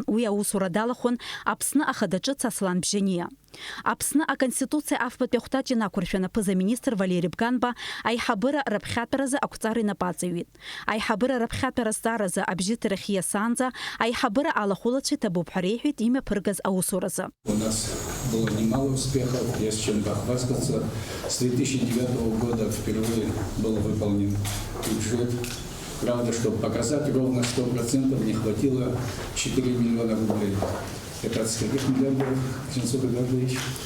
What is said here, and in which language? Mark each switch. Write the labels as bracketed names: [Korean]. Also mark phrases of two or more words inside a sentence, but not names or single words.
[Abkhazian] Уи аусура далахәын Аԥсны ахада ҿыц Аслан Бжьаниа. Аԥсны аконституциа афбатәи ахәҭаҷ инақәыршәан аԥыза-министр Валери Бганба аиҳабыра раԥхьатәаразы ақәҵара инапаҵаҩит. Аиҳабыра раԥхьатәара азҵааразы абжьыҭарахь ииасаанӡа аиҳабыра алахәылацәа иҭабуп ҳәа реиҳәеит имҩаԥыргаз аусуразы. [Russian] У нас было немало успехов, есть чем похвастаться. С 2009 года впервые был выполнен бюджет. Правда, чтобы показать ровно 100%, не хватило 4 миллиона рублей. Это от скольких миллиардов, Сенцов Эдуардович?